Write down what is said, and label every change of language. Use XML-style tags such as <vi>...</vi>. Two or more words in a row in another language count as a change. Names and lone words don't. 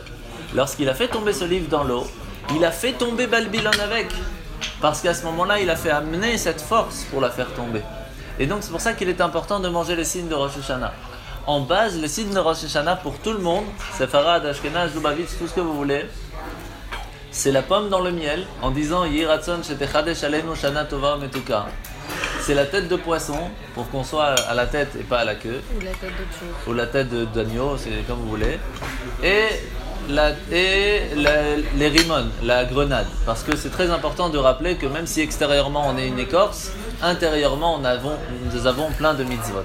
<fr>Lorsqu'il a fait tomber ce livre dans l'eau, il a fait tomber Babylone avec. Parce qu'à ce moment-là, il a fait amener cette force pour la faire tomber. Et donc c'est pour ça qu'il est important de manger les signes de Rosh Hashanah. En base, les signes de Rosh Hashanah pour tout le monde, Sepharad, Ashkenaz, Lubavitch, tout ce que vous voulez, c'est la pomme dans le miel, en disant</fr> <he>יהי רצון שתחדש עלינו שנה טובה ומתוקה.</he> <fr>C'est la tête de poisson, pour qu'on soit à la tête et pas à la queue. Ou la tête d'autre chose. Ou la tête d'agneau, c'est comme vous voulez. Et les rimons, la grenade. Parce que c'est très important de rappeler que même si extérieurement on est une écorce, intérieurement nous avons plein de mitzvot.</fr>